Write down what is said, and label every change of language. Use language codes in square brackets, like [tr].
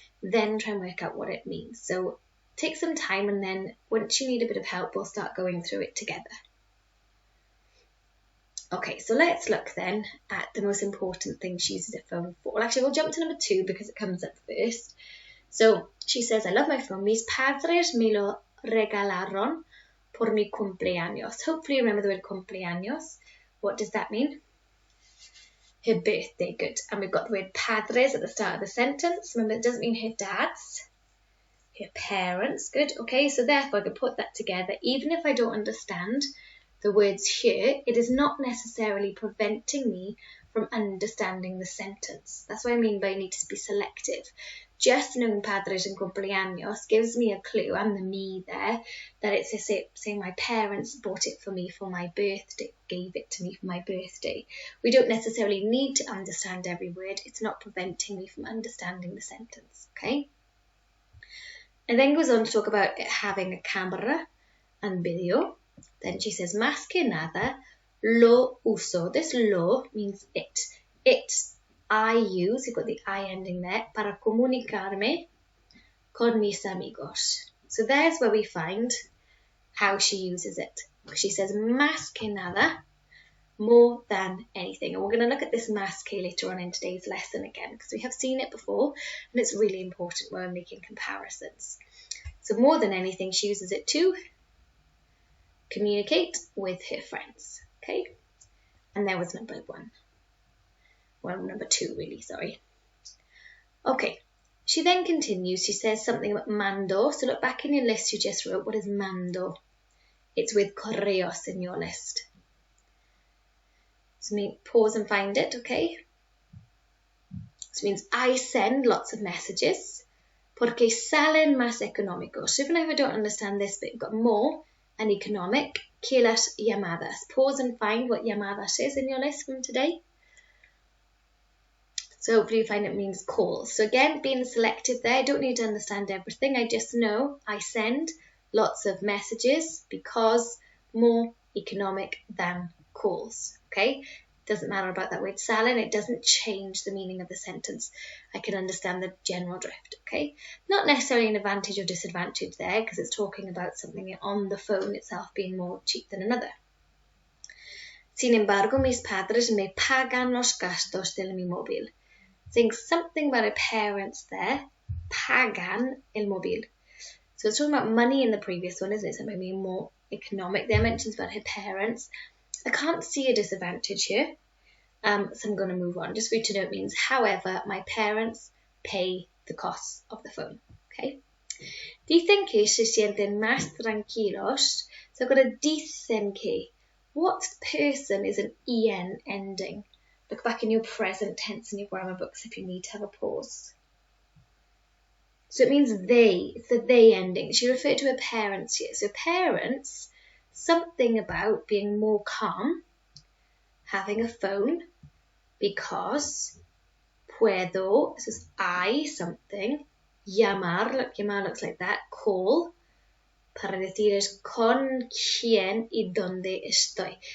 [en] Then try and work out what it means. So take some time, and then once you need a bit of help, we'll start going through it together. Okay, so let's look then at the most important thing she uses her phone for. Well, actually, we'll jump to number 2 because it comes up first. So she says, I love my phone. [es] Mis padres me lo regalaron por mi cumpleaños. [en] Hopefully you remember the word cumpleaños. What does that mean? Her birthday, good. And we've got the word padres at the start of the sentence. Remember, it doesn't mean her dad's. Her parents, good. Okay, so therefore I could put that together. Even if I don't understand the words here, it is not necessarily preventing me from understanding the sentence. That's what I mean by you need to be selective. Just knowing padres and cumpleaños gives me a clue, and the me there, that it's saying my parents bought it for me for my birthday, gave it to me for my birthday. We don't necessarily need to understand every word. It's not preventing me from understanding the sentence, okay? And then goes on to talk about it having a camera and video. Then she says, [es] más que nada, lo uso. [en] This lo means it. It, I use, you've got the I ending there, [es] para comunicarme con mis amigos. [en] So there's where we find how she uses it. She says, [es] más que nada, [en] more than anything. And we're going to look at this más que later on in today's lesson again, because we have seen it before, and it's really important when we're making comparisons. So more than anything, she uses it to communicate with her friends, okay? And there was number 1. Well, number 2, really, sorry. Okay, she then continues. She says something about mando. So look back in your list you just wrote. What is mando? It's with correos in your list. So pause and find it, okay? So it means I send lots of messages. [es] Porque salen más económicos. [en] So even if I don't understand this bit, you've got more and economic [es] que las llamadas. [en] Pause and find what llamadas is in your list from today. So hopefully you find it means calls. So again, being selective there, I don't need to understand everything. I just know I send lots of messages because more economic than calls, okay? Doesn't matter about that word salen, it doesn't change the meaning of the sentence. I can understand the general drift, okay? Not necessarily an advantage or disadvantage there because it's talking about something on the phone itself being more cheap than another. [es] Sin embargo, mis padres me pagan los gastos de mi móvil. [en] Saying something about her parents there, [es] pagan el móvil. [en] So it's talking about money in the previous one, isn't it? Something being more economic. There mentions about her parents. I can't see a disadvantage here, so I'm going to move on. Just for you to know, it means, however, my parents pay the costs of the phone. Okay. [es] Dicen que se sienten más tranquilos. [en] So I've got a [es] dicen que. [en] What person is an en ending? Look back in your present tense in your grammar books if you need to have a pause. So it means they. It's the they ending. She referred to her parents here. So parents, something about being more calm, having a phone, because, puedo, this is I, something, llamar, look, llamar looks like that, call, [es] para decir es con quién y dónde estoy.